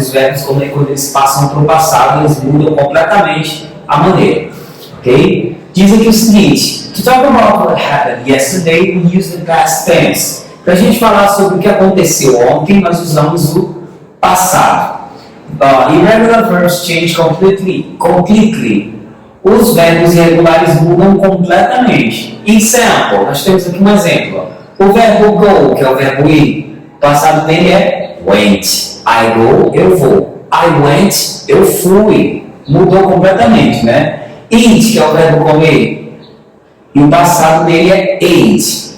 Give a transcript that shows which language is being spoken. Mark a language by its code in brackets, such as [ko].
[pt] Os verbos, quando eles passam para o passado, eles mudam completamente a maneira, ok? Diz aqui o seguinte: [en] to talk about what happened yesterday, we use the past tense. [pt] Para a gente falar sobre o que aconteceu ontem, nós usamos o passado. [en] Irregular verbs change completely. [pt] Os verbos irregulares mudam completamente. Example, nós temos aqui um exemplo. O verbo go, que é o verbo ir, o passado dele é went. [en] I go, [pt] eu vou. [en] I went, [pt] eu fui. Mudou completamente, né? Eat, que é o verbo comer, e o passado dele é ate.